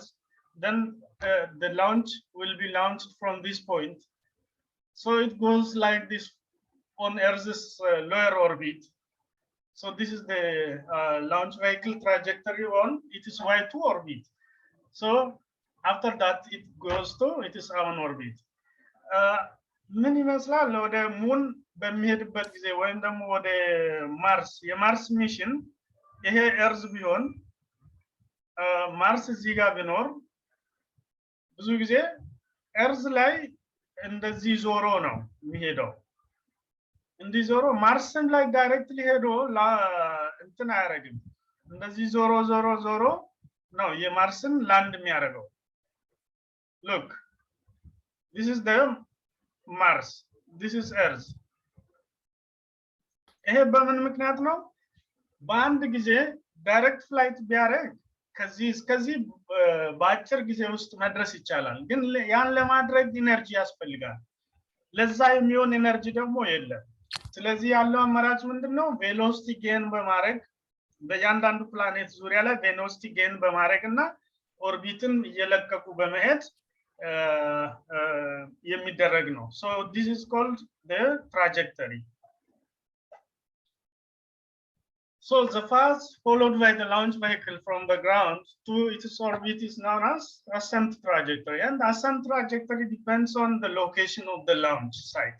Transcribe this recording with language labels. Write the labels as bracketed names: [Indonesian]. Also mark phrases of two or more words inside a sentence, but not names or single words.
[English] Then the launch will be launched from this point. So it goes like this on Earth's lower orbit. So this is the launch vehicle trajectory on it is Y2 orbit. So after that it goes to it is on orbit. [Amharic] ምን ይመስላል? ወደ ሙን በሚሄድበት ጊዜ ወይም ደግሞ ወደ ማርስ የማርስ ሚሽን ይሄ ኤርዝ ቢሆን ማርስ እዚህ ጋር ቢኖር ብዙ ጊዜ ኤርዝ ላይ እንደዚህ ዞሮ ነው የሚሄደው። እንዲህ ዞሮ ማርስን ላይ ዳይሬክትሊ ሄዶ እንትን አያደርግም። እንደዚህ ዞሮ ዞሮ ዞሮ ነው የማርስን ላንድ የሚያደርገው። [English] Look, this is the Mars, this is Earth. [Amharic] ይሄ በምን ምክንያት ነው? በአንድ ጊዜ [English] direct flight [Amharic] ቢያደርግ ከዚህ እስከዚህ በአጭር ጊዜ ውስጥ መድረስ ይቻላል። ግን ያን ለማድረግ ኢነርጂ ያስፈልጋል። ለዛ የሚሆን ኢነርጂ ደግሞ የለም። ስለዚህ ያለው አማራጭ ምንድነው? [English] velocity gain [Amharic] በማድረግ በእያንዳንዱ ፕላኔት ዙሪያ ላይ [English] velocity gain [Amharic] በማድረግ እና ኦርቢትን እየለቀቁ በመሄድ የሚደረግ ነው። [English] So this is called the trajectory. So the path followed by the launch vehicle from the ground to its orbit is known as ascent trajectory, and ascent trajectory depends on the location of the launch site.